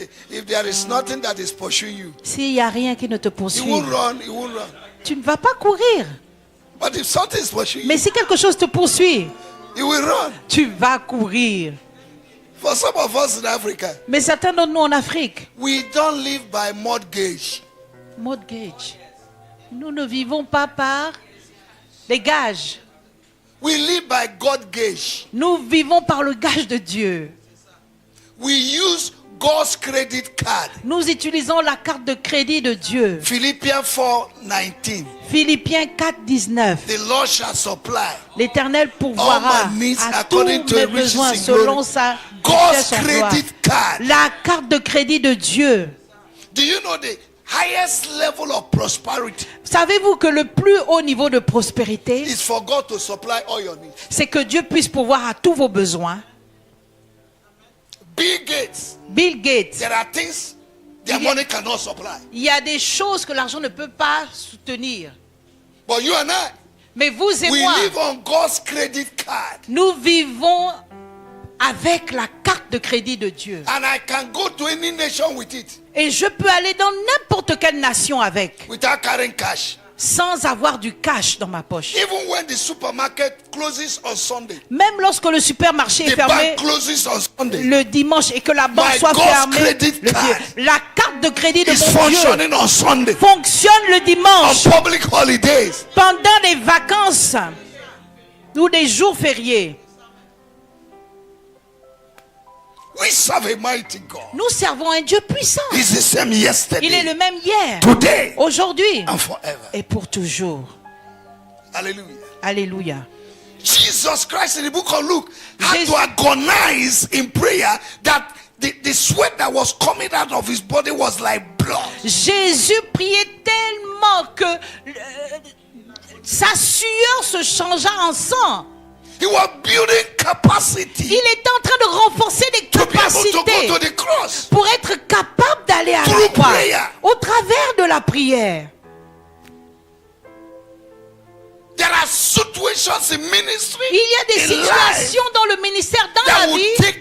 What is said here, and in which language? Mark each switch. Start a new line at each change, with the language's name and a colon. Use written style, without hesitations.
English: If there is nothing that is pursuing you,
French: s'il n'y a rien qui ne te
English: you
French: poursuit,
English: won't run, you won't run.
French: Tu ne vas pas courir.
English: But if something is pursuing
French: mais si quelque chose te poursuit,
English: you will run.
French: Tu vas courir.
English: For some of us in Africa,
French: mais certains d'entre nous en Afrique,
English: we don't live by mortgage. Mortgage.
French: Nous ne vivons pas par les gages.
English: We live by God gauge.
French: Nous vivons par le gage de Dieu.
English: We use God's credit card.
French: Nous utilisons la carte de crédit de Dieu.
English: Philippians 4:19.
French: Philippiens 4:19.
English: The Lord shall supply.
French: L'Éternel pourvoira à tous mes besoins selon sa richesse en gloire. La carte de crédit de Dieu.
English: Do you know the highest level of prosperity?
French: Savez-vous que le plus haut niveau de prospérité,
English: is for God to supply all your needs.
French: C'est que Dieu puisse pourvoir à tous vos besoins.
English: Bill Gates. There are things their money cannot supply.
French: Il y a des choses que l'argent ne peut pas soutenir.
English: But you and I,
French: mais vous et moi,
English: live on God's credit card.
French: Nous vivons avec la carte de crédit de Dieu.
English: And I can go to any nation with it.
French: Et je peux aller dans n'importe quelle nation avec.
English: Without carrying cash.
French: Sans avoir du cash dans ma poche.
English: Even when the supermarket closes on Sunday,
French: même lorsque le supermarché est fermé le dimanche et que la banque soit fermée, la carte de crédit de mon Dieu fonctionne le dimanche pendant des vacances ou des jours fériés.
English: We serve a mighty God.
French: Nous servons un Dieu puissant.
English: He's the same yesterday,
French: il est le même hier,
English: today,
French: aujourd'hui
English: and forever.
French: Et pour toujours. Alléluia. Alléluia.
English: Jesus Christ in the book of Luke had to agonize in prayer that the sweat that was coming out of his body was like blood.
French: Jésus priait tellement que sa sueur se changea en sang.
English: He was building capacity.
French: Il était en train de renforcer des capacités pour être capable d'aller à la croix au travers de la prière.
English: There are situations in ministry,
French: il y a des situations dans le ministère, dans la vie,